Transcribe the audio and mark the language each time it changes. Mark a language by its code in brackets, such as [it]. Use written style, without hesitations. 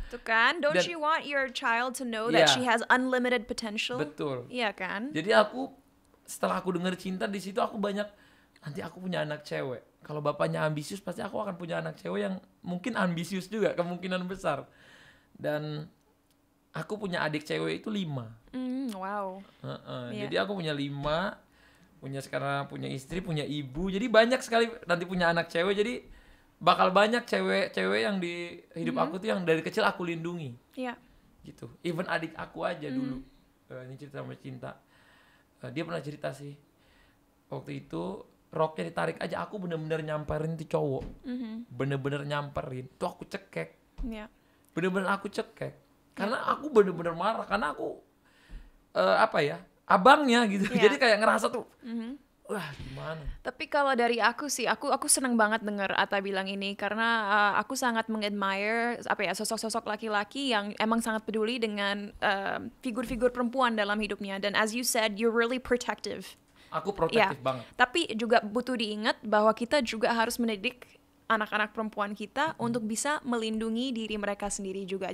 [id] Tuh kan, [en] don't you want your child to know that she has unlimited potential? [id] Betul. Iya kan? Jadi setelah aku denger Cinta, di situ aku banyak, nanti aku punya anak cewek. Kalau bapaknya ambisius, pasti aku akan punya anak cewek yang mungkin ambisius juga, kemungkinan besar. Dan aku punya adik cewek itu 5. Wow. Jadi aku punya 5, sekarang punya istri, punya ibu. Jadi banyak sekali nanti punya anak cewek. Jadi bakal banyak cewek-cewek yang di hidup aku tuh yang dari kecil aku lindungi. Iya. Gitu. Even adik aku aja dulu. Ini cerita sama Cinta. Dia pernah cerita sih. Waktu itu roknya ditarik aja, aku bener-bener nyamperin tuh cowok. Bener-bener nyamperin. Tuh aku cekek. Iya. Bener-bener aku cekek. Karena aku bener-bener marah. Karena aku abangnya gitu. Jadi kayak ngerasa tuh wah gimana. Tapi kalau dari aku sih, aku seneng banget denger Atta bilang ini, karena aku sangat mengadmire sosok-sosok laki-laki yang emang sangat peduli dengan figur-figur perempuan dalam hidupnya. [en] Dan as you said, you're really protective. [id] Aku protektif banget. Tapi juga butuh diingat bahwa kita juga harus mendidik anak-anak perempuan kita untuk bisa melindungi diri mereka sendiri juga.